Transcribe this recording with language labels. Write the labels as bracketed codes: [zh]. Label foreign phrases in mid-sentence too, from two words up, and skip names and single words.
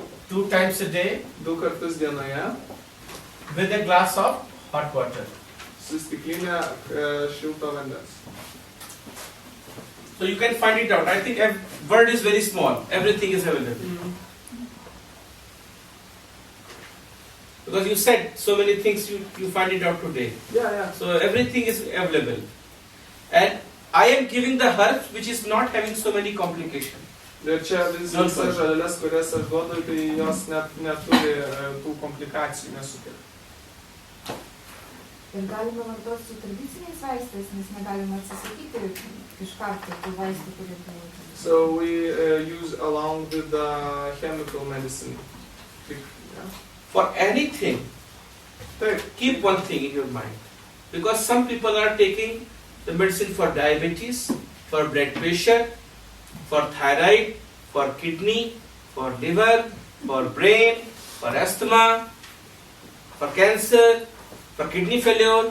[en] 2 times a day, [lt] 2 kartus dienoje, [en] with a glass of hot water. [lt] su stiklinė šilto vandens. [en] So you can find it out. I think word is very small. Everything is available. Because you said so many things, you find it out today. Yeah. So everything is available. And I am giving the herbs which is not having so many complications. [lt] Ir čia visas žalelės, kurias aš duodu, tai jos neturi tų komplikacijų, nesukelia. Ir galime vartoti su tradiciniais vaistais, nes negalime atsisakyti iš karto tų vaistų, kurie palaikyti. [en] So we use along with the chemical medicine. Yeah. For anything, keep one thing in your mind. Because some people are taking the medicine for diabetes, for blood pressure, for thyroid, for kidney, for liver, for brain, for asthma, for cancer, for kidney failure.